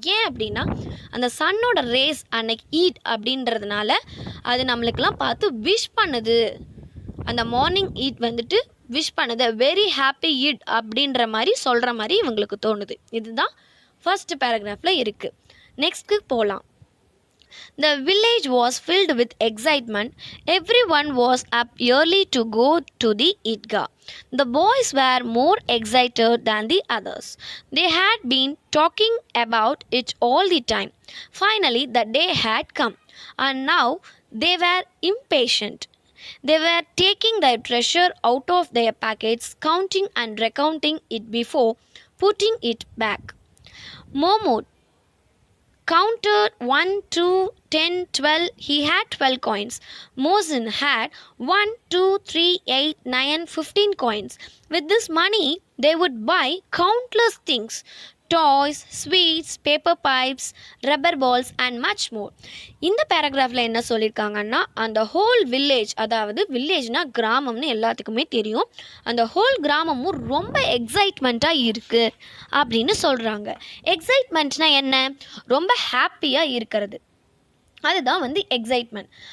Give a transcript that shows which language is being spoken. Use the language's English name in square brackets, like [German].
[Tamil] ஏன் அப்படின்னா அந்த சன்னோட ரேஸ் அன்னைக்கு ஈட் அப்படின்றதுனால அது நம்மளுக்கெல்லாம் பார்த்து விஷ் பண்ணுது. அந்த மார்னிங் ஈட் வந்துட்டு விஷ் பண்ணுது, வெரி ஹாப்பி ஈட் அப்படின்ற மாதிரி சொல்கிற மாதிரி இவங்களுக்கு தோணுது. இதுதான் ஃபர்ஸ்ட் பேராகிராஃபில் இருக்குது. நெக்ஸ்ட்டு போகலாம். [English] The village was filled with excitement. Everyone was up early to go to the Idgah. The boys were more excited than the others. They had been talking about it all the time. Finally, the day had come, and now they were impatient. They were taking their treasure out of their packets, counting and recounting it before putting it back. Momot counted 1, 2, 10, 12. He had 12 coins. Mohsin had 1, 2, 3, 8, 9, 15 coins. With this money, they would buy countless things. Toys, sweets, paper pipes, rubber balls and much more. [Tamil] இந்த பேராகிராஃபில் என்ன சொல்லியிருக்காங்கன்னா அந்த whole village, அதாவது வில்லேஜ்னால் கிராமம்னு எல்லாத்துக்குமே தெரியும், அந்த whole கிராமமும் ரொம்ப எக்ஸைட்மெண்ட்டாக இருக்குது அப்படின்னு சொல்கிறாங்க. எக்ஸைட்மெண்ட்னால் என்ன, ரொம்ப ஹாப்பியாக இருக்கிறது, அதுதான் வந்து எக்ஸைட்மெண்ட்.